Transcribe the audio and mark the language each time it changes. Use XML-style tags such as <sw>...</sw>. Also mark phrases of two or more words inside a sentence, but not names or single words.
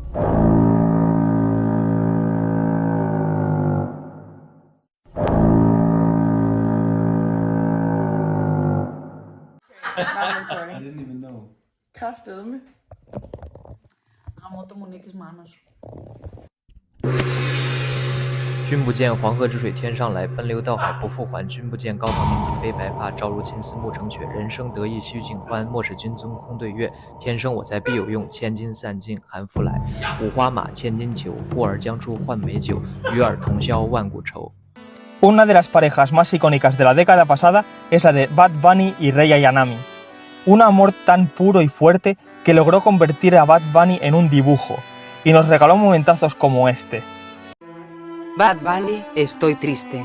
<zh>Kraftedeme. Rammer Moniques mander. 君不见黄河之水天上来，奔流到海不复还。君不见高堂明镜悲白发，朝如青丝暮成雪。人生得意须尽欢，莫使君尊空对月。天生我材必有用，千金散尽还复来。五花马，千金裘，呼儿将出换美酒，与尔同销万古愁。</zh> <es>Una de las parejas más icónicas de la década pasada es la de Bad Bunny y Rei Ayanami. Un amor tan puro y fuerte que logró convertir a Bad Bunny en un dibujo, y nos regaló momentazos como este. Bad Bunny, estoy triste.</es>